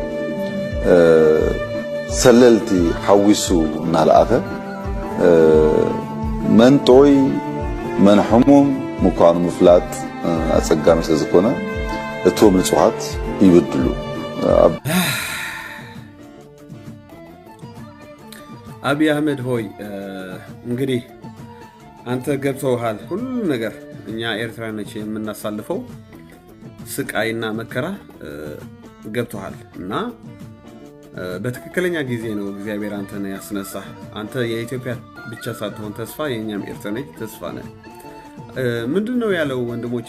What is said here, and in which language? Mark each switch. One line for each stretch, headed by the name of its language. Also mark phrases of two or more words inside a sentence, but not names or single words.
Tigrinya: ሰለልቲ ሓዊሱ እናልኣኸ መን ጦይ መን ሕሙም ምኳኑ ምፍላጥ ኣጸጋሚ ስለ ዝኾነ እቶም ንጹሓት ይብድሉ።
Amharic: አብይ አህመድ ሆይ እንግዲህ አንተ ገብተውሃል ሁሉ ነገር። እኛ ኤርትራኖች የምናሳልፈው ስቃይና መከራ ገብተዋል እና በትክክለኛ ጊዜ ነው እግዚአብሔር አንተን ያስነሳህ። አንተ የኢትዮጵያ ብቻ ሳትሆን ተስፋ፣ የእኛም ኤርትራኖች ተስፋ ነህ። ምንድነው ያለው ወንድሞቼ?